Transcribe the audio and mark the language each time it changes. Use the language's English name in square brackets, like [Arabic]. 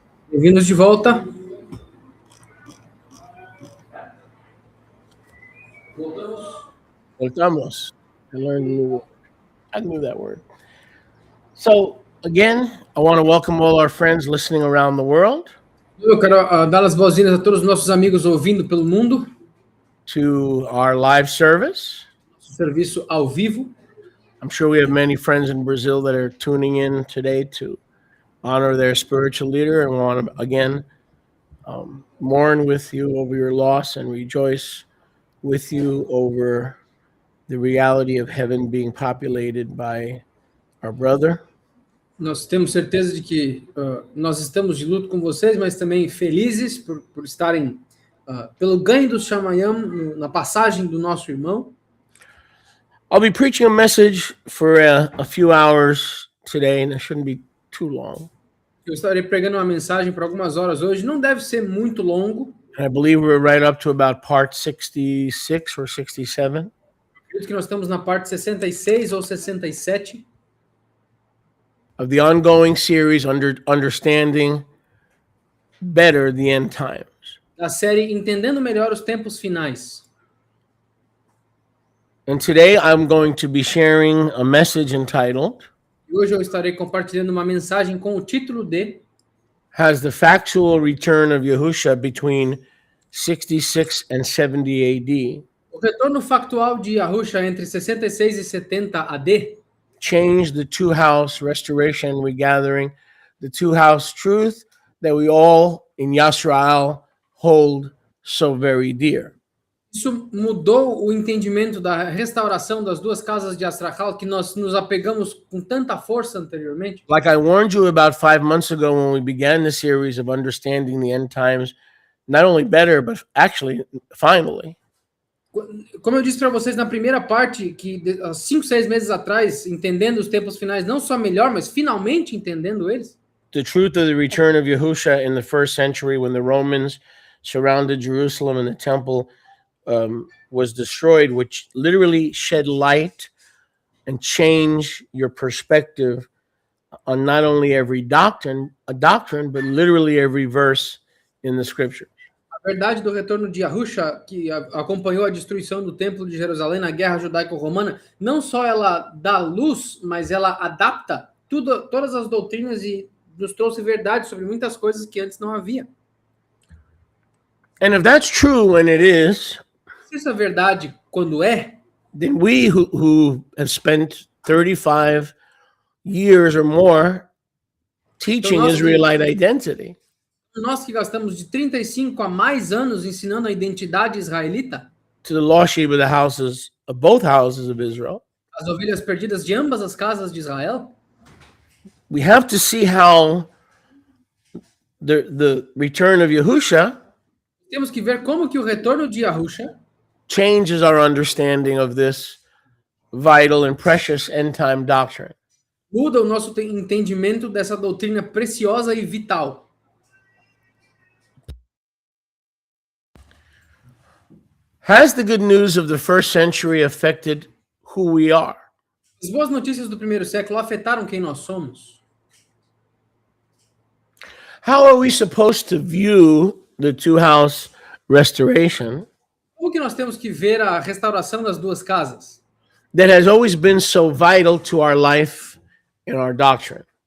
[Portuguese] Bem-vindos de volta. Voltamos. [English] I learned a new word. I knew that word. So, again, I want to welcome all our friends listening around the world [Portuguese] Eu quero dar as boas-vindas a todos os nossos amigos ouvindo pelo mundo. [English] to our live service. [Portuguese] Serviço ao vivo. [English] I'm sure we have many friends in Brazil that are tuning in today to honor their spiritual leader and want to, again, mourn with you over your loss and rejoice with you over the reality of heaven being populated by our brother. [Portuguese] Nós temos certeza de que nós estamos de luto com vocês, mas também felizes por estarem pelo ganho do Shamayam na passagem do nosso irmão. [English] I'll be preaching a message for a few hours today, and it shouldn't be too long. [Portuguese] Eu estarei pregando uma mensagem por algumas horas hoje. Não deve ser muito longo. [English] And I believe we're right up to about part 66 or 67. [Portuguese] Acredito que nós estamos na parte 66 ou 67 [English] of the ongoing series Understanding Better the End Times. [Portuguese] da série Entendendo Melhor os Tempos Finais. [English] And today I'm going to be sharing a message entitled [Portuguese] E hoje eu estarei compartilhando uma mensagem com o título de [English] Has the Factual Return of Yahusha Between 66 and 70 AD [Portuguese] O retorno factual de Yahusha entre 66 e 70 AD [English] changed the two-house restoration and regathering, the two-house truth that we all in Yisrael hold so very dear. [Portuguese] Isso mudou o entendimento da restauração das duas casas de Astrachal que nós nos apegamos com tanta força anteriormente. [English] Like I warned you about 5 months ago when we began the series of Understanding the End Times, not only better, but actually, finally. [Portuguese] Como eu disse para vocês na primeira parte, que 5, 6 meses atrás, entendendo os tempos finais, não só melhor, mas finalmente entendendo eles. [English] The truth of the return of Yahusha in the first century when the Romans surrounded Jerusalem and the temple was destroyed, which literally shed light and changed your perspective on not only every doctrine, but literally every verse in the scripture. [Portuguese] A verdade do retorno de Yahusha, que acompanhou a destruição do Templo de Jerusalém na Guerra Judaico-Romana, não só ela dá luz, mas ela adapta todas as doutrinas e nos trouxe verdade sobre muitas coisas que antes não havia. [English] And if that's true, and it is, [Portuguese] Se isso é verdade quando é, [English] then we who have spent 35 years or more teaching Israelite identity, [Portuguese] nós que gastamos de 35 a mais anos ensinando a identidade israelita, [English] to the lost sheep of the houses of both houses of Israel, [Portuguese] as ovelhas perdidas de ambas as casas de Israel, [English] we have to see how the return of Yahusha [Portuguese] temos que ver como que o retorno de Yahusha [English] changes our understanding of this vital and precious end time doctrine. [Portuguese] muda o nosso entendimento dessa doutrina preciosa e vital. [English] Has the good news of the first century affected who we are? [Portuguese] As boas notícias do primeiro século afetaram quem nós somos. [English] How are we supposed to view the two-house restoration [Portuguese] Como que nós temos que ver a restauração das duas casas? [English] that has always been so vital to our life and our doctrine?